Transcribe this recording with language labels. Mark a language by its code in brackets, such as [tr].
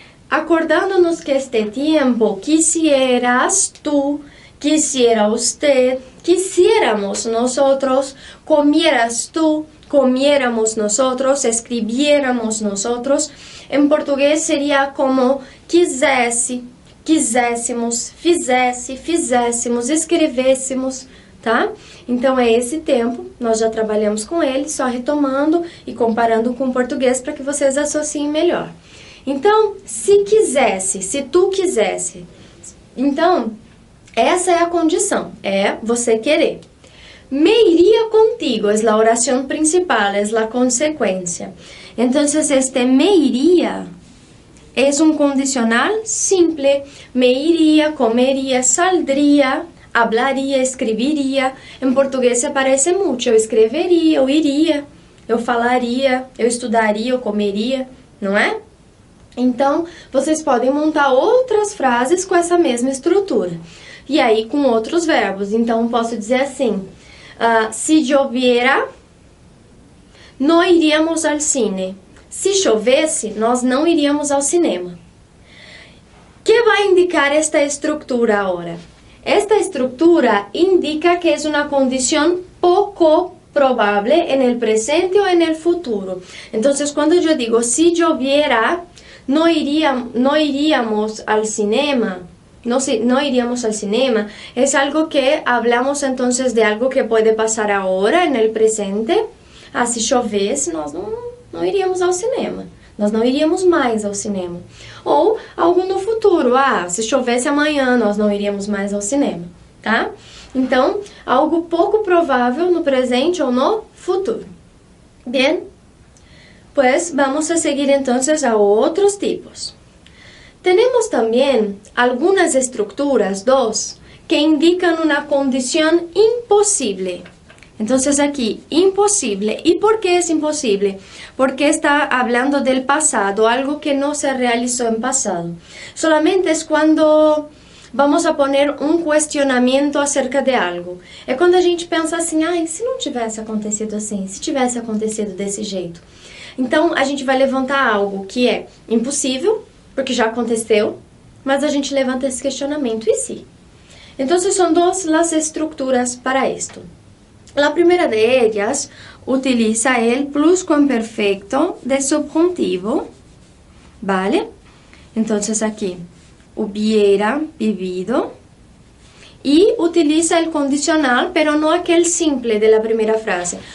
[es] Acordándonos que este tiempo, quisieras tú, quisiera usted, quisiéramos nosotros, comieras tú, comiéramos nosotros, escribiéramos nosotros. [pt] En português seria como quisesse, quiséssemos, fizesse, fizéssemos, escrevêssemos, tá? Então é esse tempo, nós já trabalhamos com ele, só retomando e comparando com o português para que vocês associem melhor. Então, se quisesse, se tu quisesse, então, essa é a condição, é você querer. [es] Me iria contigo, es la oración principal, es la consecuencia. Entonces, este me iría es un condicional simple. Me iría, comería, saldría, hablaría, escribiría. [pt] En português se parece muito. Eu escreveria, eu iria, eu falaria, eu estudaria, eu comeria, não é? Então, vocês podem montar outras frases com essa mesma estrutura. E aí, com outros verbos. Então, posso dizer assim, [es] se lloviera, [pt] não iríamos ao cine. Se chovesse, nós não iríamos ao cinema. Que vai indicar esta estrutura agora? Esta estrutura indica que é uma condição pouco [es] probable en el presente o en el futuro. Entonces, cuando yo digo, si lloviera, no iríamos al cinema, no iríamos al cinema, es algo que hablamos entonces de algo que puede pasar ahora, en el presente. [pt] Se chovesse, nós não iríamos ao cinema. Nós não iríamos mais ao cinema. Ou algo no futuro. Se chovesse amanhã, nós não iríamos mais ao cinema. Tá? Então, algo pouco provável no presente ou no futuro. [es] Bien, pues vamos a seguir entonces a otros tipos. Tenemos también algunas estructuras, dos, que indican una condición imposible. Entonces aquí, imposible. ¿Y por qué es imposible? Porque está hablando del pasado, algo que no se realizó en pasado. Solamente es cuando vamos a poner [pt] um questionamento [es] acerca de algo. [pt] É quando a gente pensa assim, ai, se não tivesse acontecido assim, se tivesse acontecido desse jeito. Então, a gente vai levantar algo que é impossível, porque já aconteceu, mas a gente levanta esse questionamento, e se? Então, são duas as estruturas para isto. [es] La primera de ellas utiliza el pluscuamperfecto de subjuntivo, ¿vale? Entonces aquí, hubiera vivido, y utiliza el condicional, pero no aquel simple de la primera frase.